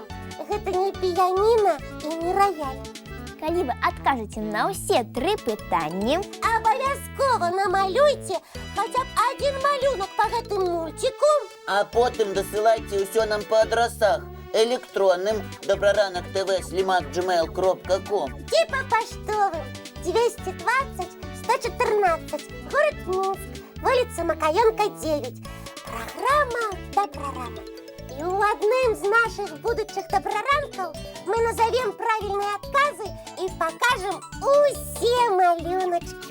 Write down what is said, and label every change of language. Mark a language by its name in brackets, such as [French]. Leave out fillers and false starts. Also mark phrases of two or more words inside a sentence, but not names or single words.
[Belarusian] Гэта не піяніна і не раяль. Калі вы адкажаце на ўсе 3 пытанні, Абавязкова намалюйце хаця б адзін малюнак па гэтым мульціку. А потым дасылайце ўсё нам па адрасах электронным dobraranok.tv@gmail.com. Ці па паштовым 220 114, [Russian] город Минск, [Belarusian] вуліца Макаёнка, 9. Праграма «Добраранок». І ў адным з нашых будучых добраранкаў мы назовем правільныя адказы і пакажам усе малюначкі.